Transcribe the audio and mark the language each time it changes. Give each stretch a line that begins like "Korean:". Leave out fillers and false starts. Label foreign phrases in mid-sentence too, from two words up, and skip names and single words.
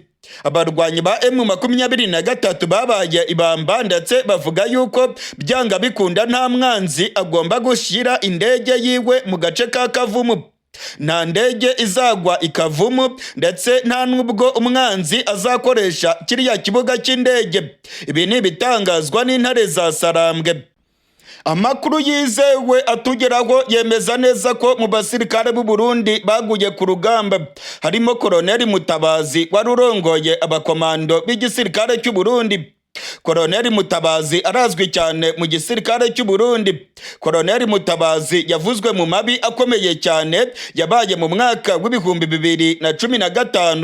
Rundi: abarwanyi ba M23 babaye ibamba ndetse bavuga yuko byanga bikunda nta mwanzi agomba gushyira indege yiwe mu gace ka Kavumu. Nta ndege izagwa ikavumu ndetse nta nubwo umwanzi azakoresha kiriya kibuga cy'indege. Ibi ni ibitangazwa n'intare za Sarambwe. Amakuru yizewe atugeraho yemeza neza ko mu basirikare b'u Burundi baguye ku rugamba harimo Koloneli Mutabazi wari urongoye abakomando b'igisirikare cy'u Burundi. Koloneli Mutabazi arazwi cyane mu gisirikare cy'u Burundi. Koloneli Mutabazi yavuzwe mu mabi akomeye cyane yabaye mu mwaka w'ibihumbi 2015.